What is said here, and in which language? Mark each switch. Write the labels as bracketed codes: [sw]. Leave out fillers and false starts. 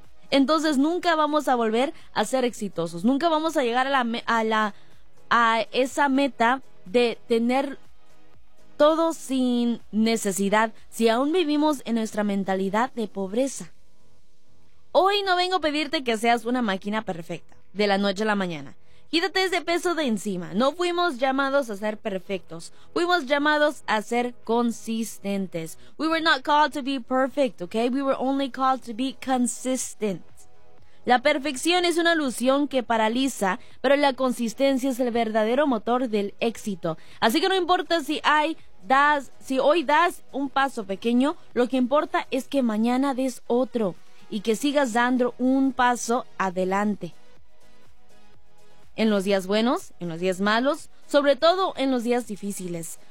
[es] Entonces nunca vamos a volver a ser exitosos, nunca vamos a llegar a esa meta de tener todo sin necesidad si aún vivimos en nuestra mentalidad de pobreza. Hoy no vengo a pedirte que seas una máquina perfecta, de la noche a la mañana. Quítate ese peso de encima. No fuimos llamados a ser perfectos. Fuimos llamados a ser consistentes. [en] We were not called to be perfect, okay? We were only called to be consistent. [es] La perfección es una ilusión que paraliza, pero la consistencia es el verdadero motor del éxito. Así que no importa si hoy das un paso pequeño, lo que importa es que mañana des otro. Y que sigas dando un paso adelante. En los días buenos, en los días malos, sobre todo en los días difíciles.